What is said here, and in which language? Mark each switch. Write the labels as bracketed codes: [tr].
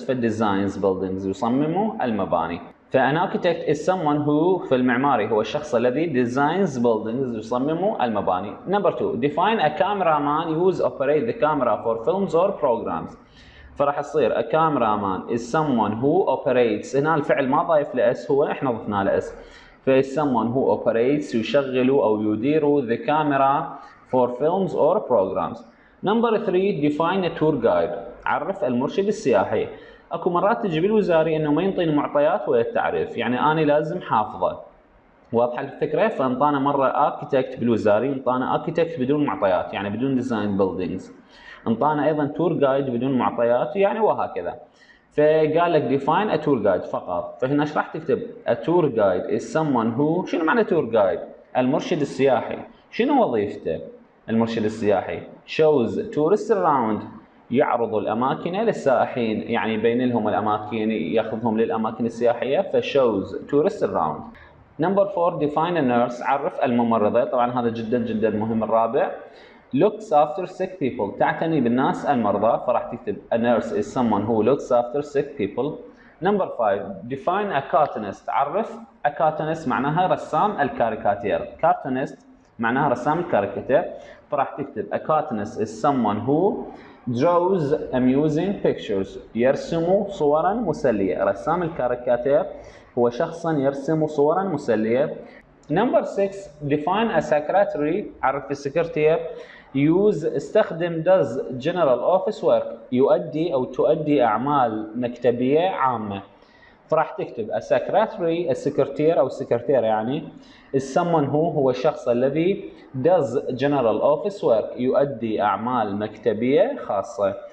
[ar] فالديزاينز buildings، يصمموا المباني. فان [en] architect is someone who، [ar] في المعماري هو الشخص الذي [en] designs buildings، [ar] يصمم المباني. [en] Number 2: define a cameraman use operate the camera for films or programs. [ar] فراح يصير [en] a cameraman is someone who operates، [ar] هنا الفعل ما ضايف له اس، هو احنا ضفنا له اس. [en] ف is someone who operates، [ar] يشغل او يدير [en] the camera for films or programs. Number 3: define a tour guide، [ar] عرف المرشد السياحي. اكو مرات تجي بالوزاري انه ما ينطيني معطيات ولا التعريف، يعني انا لازم حافظه. واضحه الفكره؟ فانطانا مره اركيتكت بالوزاري، انطانا اركيتكت بدون معطيات يعني بدون ديزاين بيلدينجز، انطانا ايضا تور جايد بدون معطيات يعني، وهكذا. فقال لك ديفاين ا تور جايد فقط. فهنا ايش راح تكتب؟ ا تور جايد از someone who، شنو معنى تور جايد؟ المرشد السياحي. شنو وظيفته المرشد السياحي؟ [en] shows tourists around، [ar] يعرض الاماكن للسائحين، يعني يبين لهم الاماكن، ياخذهم للاماكن السياحيه. [en] فشوز tourists around. [ar] نمبر 4: [en] define a nurse، [ar] عرف الممرضه. طبعا هذا جدا جدا مهم. الرابع: [en] looks after sick people، [ar] تعتني بالناس المرضى. [en] فراح تكتب a nurse is someone who looks after sick people. [ar] نمبر 5: [en] define a cartoonist، [ar] عرف a cartoonist معناها رسام الكاريكاتير. cartoonist معناها رسام الكاريكاتير. [en] فراح تكتب a cartoonist is someone who draws amusing pictures، [ar] يرسم صورا مسلية. رسام الكاريكاتير هو شخص يرسم صورا مسلية. [en] Number 6: define a secretary، [ar] عرف السكرتير. use، استخدم [en] does general office work، [ar] يؤدي أو تؤدي أعمال مكتبية عامة. فراح تكتب a secretary، السكرتير او السكرتيره يعني is someone هو الشخص الذي [en] does general office work، [ar] يؤدي اعمال مكتبيه خاصه.